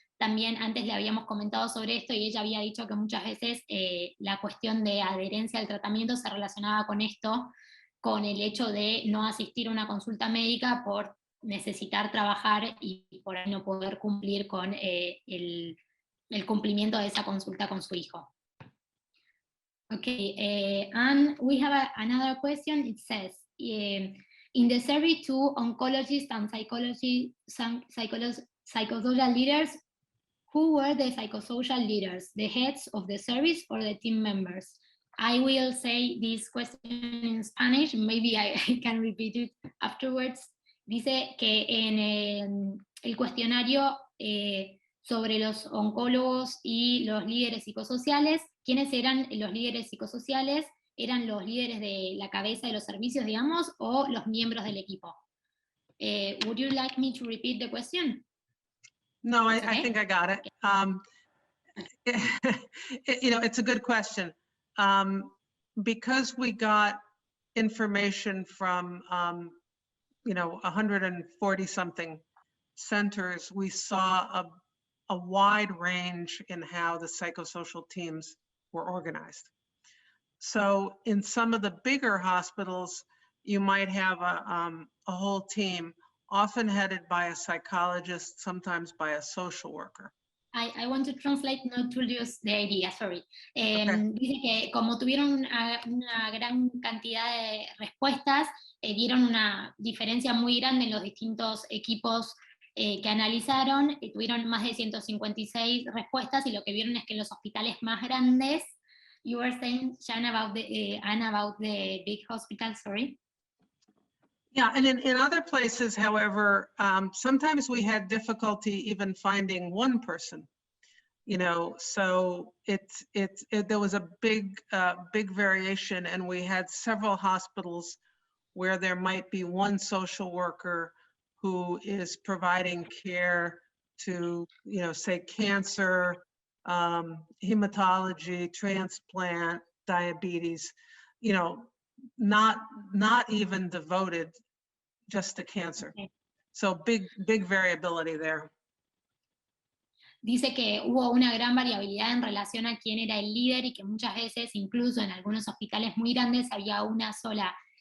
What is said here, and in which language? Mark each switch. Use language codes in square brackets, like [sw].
[es] también antes le habíamos comentado sobre esto y ella había dicho que muchas veces la cuestión de adherencia al tratamiento se relacionaba con esto, con el hecho de no asistir a una consulta médica por necesitar trabajar y por ahí no poder cumplir con el cumplimiento de esa consulta con su hijo. [en] Okay, and we have another question. It says, in the survey to oncologists and psychosocial leaders, who were the psychosocial leaders, the heads of the service or the team members? I will say this question in Spanish, maybe I can repeat it afterwards. [es] Dice que en el cuestionario sobre los oncólogos y los líderes psicosociales, ¿quiénes eran los líderes psicosociales? ¿Eran los líderes de la cabeza de los servicios, digamos, o los miembros del equipo? [en] Would you like me to repeat the question? No, Okay. I think I got it. You know, it's a good question. Because we got information from, you know, 140 something centers, we saw a wide range in how the psychosocial teams were organized. So in some of the bigger hospitals, you might have a whole team, often headed by a psychologist, sometimes by a social worker. I want to translate, not to lose the idea, sorry. Okay. [es] Dice que como tuvieron una gran cantidad de respuestas, vieron una diferencia muy grande en los distintos equipos que analizaron, tuvieron más de 156 respuestas, y lo que vieron es que en los hospitales más grandes, [en] you were saying, Anna, about the big hospital, sorry? Yeah, and in other places, however, sometimes we had difficulty even finding one person, you know, so there was a big variation, and we had several hospitals where there might be one social worker who is providing care to, you know, say cancer, hematology, transplant, diabetes, you know, not even devoted just to cancer. Okay. So big variability there. [es] Dice que hubo una gran variabilidad en relación a quién era el líder, y que muchas veces, incluso en algunos hospitales muy grandes, había una sola